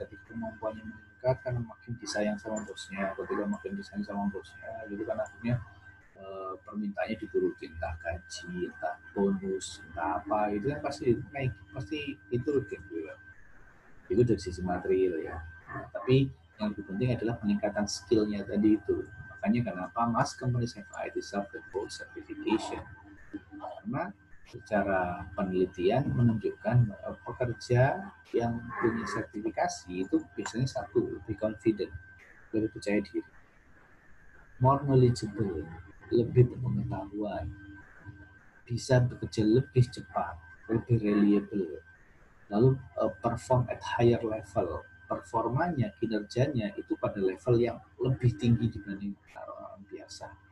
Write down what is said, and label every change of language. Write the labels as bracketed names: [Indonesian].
[Indonesian] Ketika kemampuannya meningkat karena makin disayang sama bosnya, ketika makin disayang sama bosnya, gitu kan akhirnya permintaannya diturutin, entah gaji, entah bonus, entah apa, itu kan pasti naik, pasti itu gitu ya. Itu dari sisi material ya. Nah, tapi yang lebih penting adalah peningkatan skill-nya tadi itu. Makanya kenapa [English] most companies have IT self-report certification. [Indonesian] Karena secara penelitian menunjukkan pekerja yang punya sertifikasi itu biasanya satu, lebih confident, lebih percaya diri, [English] more knowledgeable, [Indonesian] lebih berpengetahuan, bisa bekerja lebih cepat, lebih reliable, lalu [English] perform at higher level, [Indonesian] performanya, kinerjanya itu pada level yang lebih tinggi dibanding orang biasa.